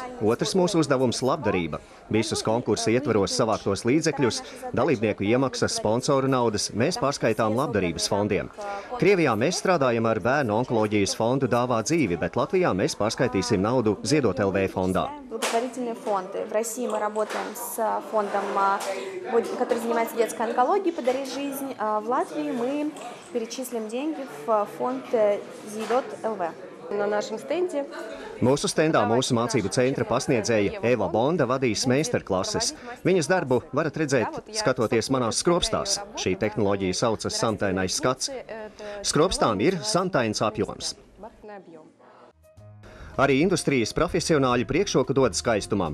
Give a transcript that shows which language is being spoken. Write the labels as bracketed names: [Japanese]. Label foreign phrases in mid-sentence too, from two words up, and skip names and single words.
[Latvian] Otrs mūsu uzdevums – labdarība. Visus konkursa ietvaros savāktos līdzekļus, dalībnieku iemaksas, sponsoru naudas mēs pārskaitām labdarības fondiem. Krievijā mēs strādājam ar bērnu onkoloģijas fondu Dāvā dzīvi, bet Latvijā mēs pārskaitīsim naudu Ziedot LV fondā. [Russian] Благотворительные фонды. В России мы работаем с фондом, который занимается детской онкологией «Подари жизнь». А в Латвии мы перечислим деньги в фонд Ziedot LV. На нашем стенде [Latvian] Mūsu stendā mūsu mācību centra pasniedzēja Eva Bonda vadīs meistarklases. Viņas darbu varat redzēt, skatoties manās skropstās. Šī tehnoloģija saucas samtainais skats. Skropstām ir samtains apjoms. Arī industrijas profesionāļi priekšroku dod skaistumam.